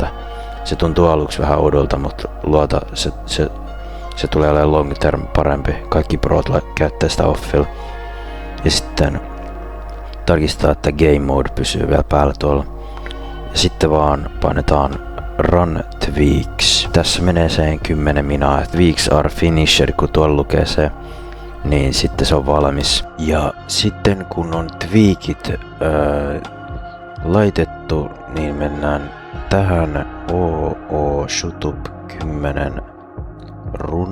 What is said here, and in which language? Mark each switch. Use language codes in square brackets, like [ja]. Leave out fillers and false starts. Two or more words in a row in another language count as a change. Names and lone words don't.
[fi] Se tuntuu aluksi vähän oudolta, mutta luota, se tulee olemaan [en] long term [fi] parempi. Kaikki prot käyttää sitä offilla. Ja sitten tarkistaa, että [en] game mode [fi] pysyy vielä päällä tuolla. Ja sitten vaan painetaan [en] run tweaks. [fi] Tässä menee sen 10 minaa. [en] Tweaks are finished, [fi] kun tuolla lukee se. Niin sitten se on valmis. Ja sitten kun on tweakit laitettu, niin mennään tähän Shutup 10 run.